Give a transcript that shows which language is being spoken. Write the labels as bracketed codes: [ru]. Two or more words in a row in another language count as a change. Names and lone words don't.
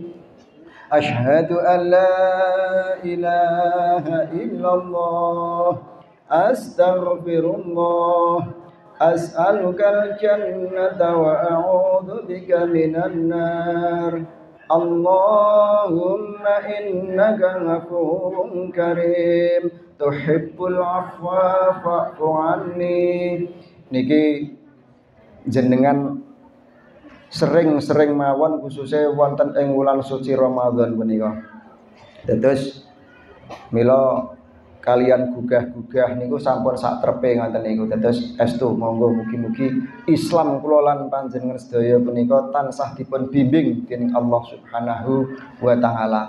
[ar] أشهد أن لا إله إلا الله أستغفر الله أسألك الجنة وأعوذ بك من النار. اللهم إنك غفور كريم تحب العفو فاعف عني. [jv] Niki jenengan sering-sering mawon khususnya wonten ing wulan suci Ramadan punika. Dados mila kalian gugah-gugah niku sampun sak trepe ngoten niku. Dados estu monggo mugi-mugi Islam kula lan panjenengan sedaya punika tansah dipun bimbing dening [ar] الله سبحانه وتعالى.